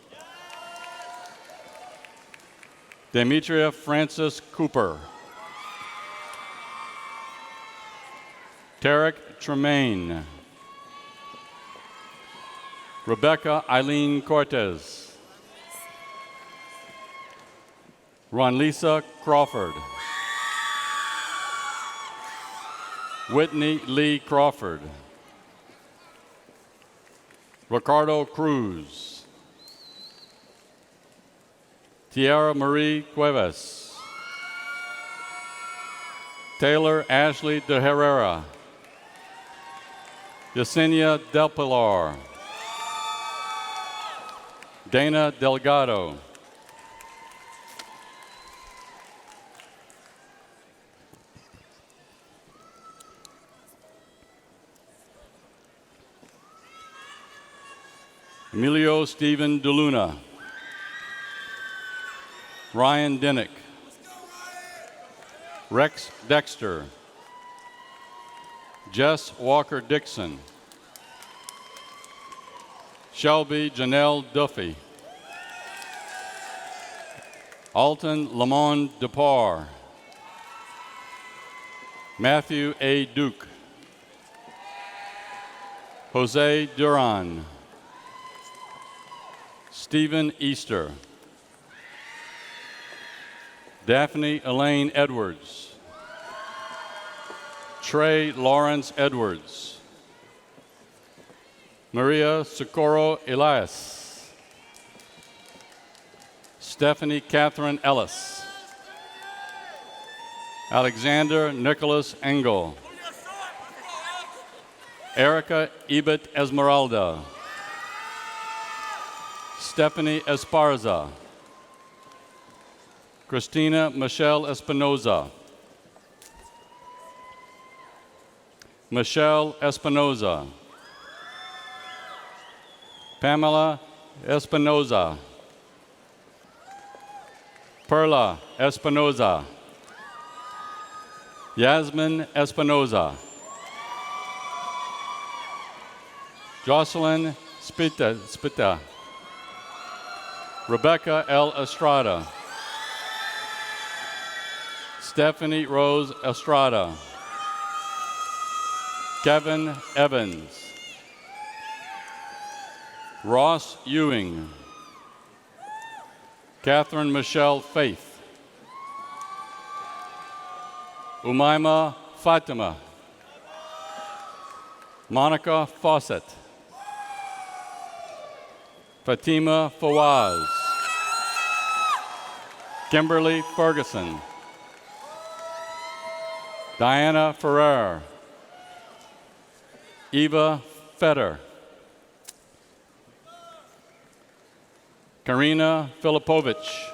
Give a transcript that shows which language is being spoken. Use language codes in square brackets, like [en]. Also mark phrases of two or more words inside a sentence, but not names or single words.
[en] Demetria Francis Cooper, Tarek Tremaine, Rebecca Eileen Cortez, Ronlisa Crawford, Whitney Lee Crawford, Ricardo Cruz, Tiara Marie Cuevas, Taylor Ashley de Herrera, Yesenia Del Pilar. Dana Delgado. Emilio Stephen DeLuna. Ryan Dinnick. Rex Dexter. Jess Walker Dixon. Shelby Janelle Duffy. Alton Lamont Depar. Matthew A. Duke. Jose Duran. Stephen Easter. Daphne Elaine Edwards. Trey Lawrence Edwards. Maria Socorro Elias. Stephanie Catherine Ellis. Alexander Nicholas Engel. Erica Ebert Esmeralda. Stephanie Esparza. Christina Michelle Espinoza. Michelle Espinoza. Pamela Espinoza. Perla Espinoza. Yasmin Espinoza. Jocelyn Spita. Rebecca L. Estrada. Stephanie Rose Estrada. Kevin Evans. Ross Ewing. Catherine Michelle Faith. Umaima Fatima. Monica Fawcett. Fatima Fawaz. Kimberly Ferguson. Diana Ferrer. Eva Fetter. Karina Filipovich.